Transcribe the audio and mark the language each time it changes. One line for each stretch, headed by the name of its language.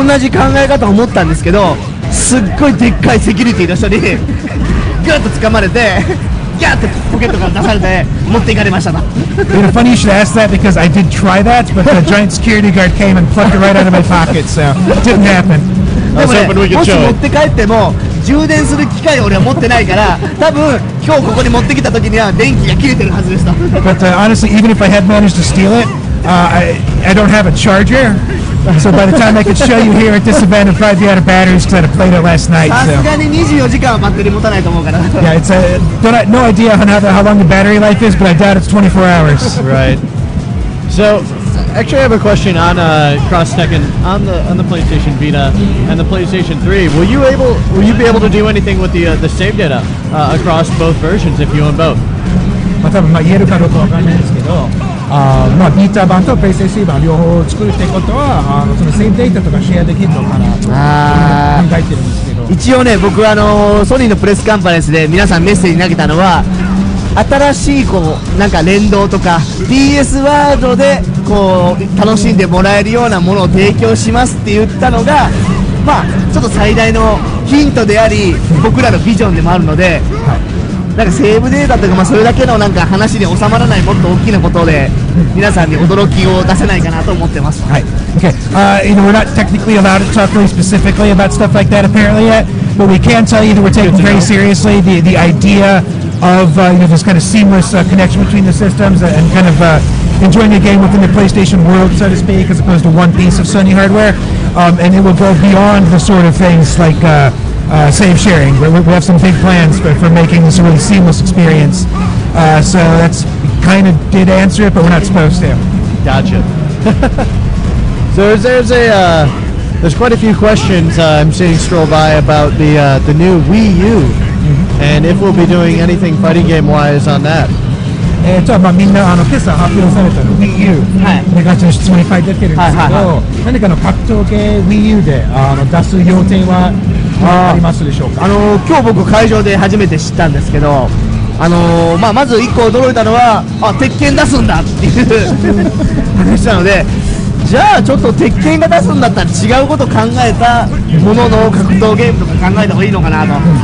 Japanese: う同じ考え方を持ったんですけど、すっごいでっかいセキュリティの人にグッと掴まれてギャーってポケットから出されて持っていかれました。
English: Funny you should ask that, because I did try that, but the giant security guard came and plucked it right out of my pocket, so it didn't happen.
Japanese: でもね、もし持って帰っても充電する機械を俺は持ってないから、多分今日ここに持ってきた時には電気が切れてるはずでした。
English: But honestly, even if I had managed to steal it, I don't have a charger. So by the time I could show you here at this event, it'd probably be out of batteries because I played it last night.
Japanese: さすがに24時間はバッテリー持たないと思うから。
English: Yeah, it's no idea how long the battery life is, but I doubt it's 24 hours. Right. So, actually, I have a question on Cross Tekken on the PlayStation Vita and the PlayStation 3. Will you be able to do anything with the save data across both versions if you own both?
Japanese: 多分言えるかどうかわかんないんですけど、まあ、ビーター版とプレイステーション版両方作るってことはそのセーブデータとかシェアできるのかなと考えてるんですけど、一応ね、僕はソニーのプレスカンファレンスで皆さんメッセージ投げたのは、新しいこうなんか連動とか PS ワードでこう楽しんでもらえるようなものを提供しますって言ったのが、まあちょっと最大のヒントであり僕らのビジョンでもあるので、なんかセーブデータとか、まあそれだけのなんか話に収まらないもっと大きなことで皆さんに驚きを出せないかなと思ってます。
English: はい。Okay. You know, we're not technically allowed to talk really specifically about stuff like that apparently yet, but we can tell you that we're taking very seriously the idea of you know, this kind of seamless connection between the systems and kind of enjoying a game within the PlayStation world, so to speak, as opposed to one piece of Sony hardware. And it will go beyond the sort of things like save sharing. We have some big plans for making this a really seamless experience. So that's kind of did answer it, but we're not supposed to. Gotcha. So there's quite a few questions I'm seeing scroll by about the new Wii U, and if we'll be doing anything fighting game wise on that.
Japanese: まあみんな今朝発表されたの Wii U でガチの質問いっぱい出てるんですけど、何かの格闘系 Wii U で出す予定はありますでしょうか？今日僕会場で初めて知ったんですけど、まあ、まず1個驚いたのは鉄拳出すんだっていう話なので、じゃあちょっと鉄拳が出すんだったら違うこと考えたものの格闘ゲームとか考えた方がいいのかなと、